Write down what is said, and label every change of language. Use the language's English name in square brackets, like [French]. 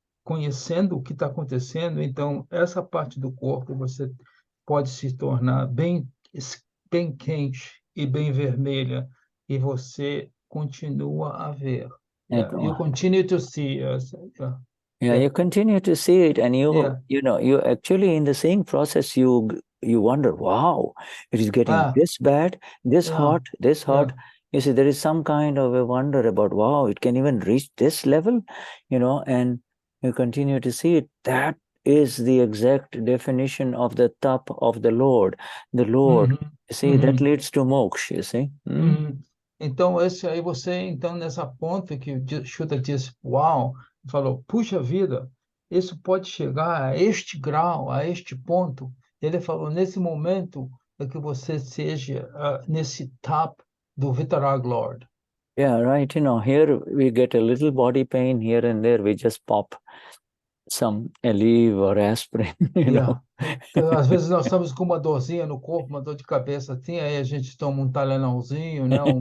[Portuguese] conhecendo o que está acontecendo, então essa parte do corpo você pode se tornar bem quente e bem vermelha, e você continua a ver. [English] Yeah, you continue to see. Yeah, you continue to see it, and Yeah. you actually in the same process you wonder, wow, it is getting this bad, this hot, this hot. You see, there is some kind of a wonder about, wow, it can even reach this level, and you continue to see it. That is the exact definition of the tap of the Lord. The Lord, you see, that leads to moksha, you see. [Portuguese] Então, esse aí você, então, nessa ponta que o Shuddha disse, uau, falou, puxa vida, isso pode chegar a este grau, a este ponto. Ele falou, nesse momento é que você seja nesse tap do Vitarag Lord. [English] Yeah, right. Here we get a little body pain here and there. We just pop some Aleve or aspirin, know. [Portuguese] Às vezes nós estamos com uma dorzinha no corpo, uma dor de cabeça assim, aí a gente toma um Tylenolzinho, né?